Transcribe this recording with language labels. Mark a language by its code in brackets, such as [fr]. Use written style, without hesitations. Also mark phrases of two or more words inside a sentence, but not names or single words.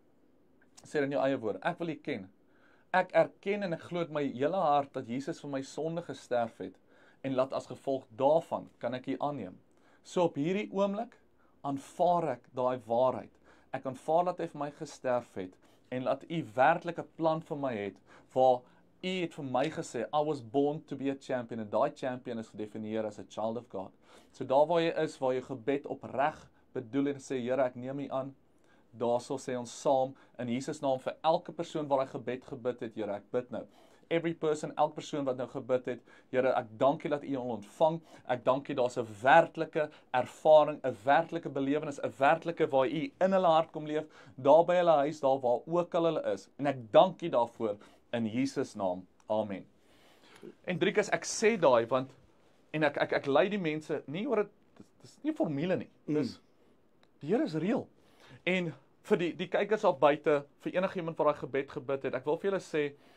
[af] Sê dit in jou eie woorde, ek wil U ken. Ek erken en ek glo met my hele hart dat Jesus vir my sonde gesterf het en laat as gevolg daarvan kan ek U aanneem. So op hierdie oomblik aanvaar ek daai waarheid. Ek aanvaar dat hy vir my gesterf het en laat U werklik 'n plan vir my het waar U het vir my gesê, [en] I was born to be a champion, [af] en daai champion is gedefinieer as [en] a child of God. [af] So daar waar jy is, waar jy gebed opreg bedoel en sê, Here, ek neem U aan, daarso sê ons saam, in Jesus naam vir elke persoon waar hy gebid het, Here, ek bid nou. [en] Every person, [af] elke persoon wat nou gebid het, Here, ek dank U dat U hom ontvang, ek dank U daar's 'n werklike ervaring, 'n werklike belewenis, 'n werklike waar U in hulle hart kom leef, daar by hulle huis, daar waar ook al hulle is, en ek dank U daarvoor, in Jesus naam, amen. En Driekus, ek sê daai, want, en ek lei die mense, nie oor dit is nie formule nie, dis, die Here is reëel, en vir die kykers al buite, vir enigiemand wat daai gebed gebid het, ek wil vir julle sê,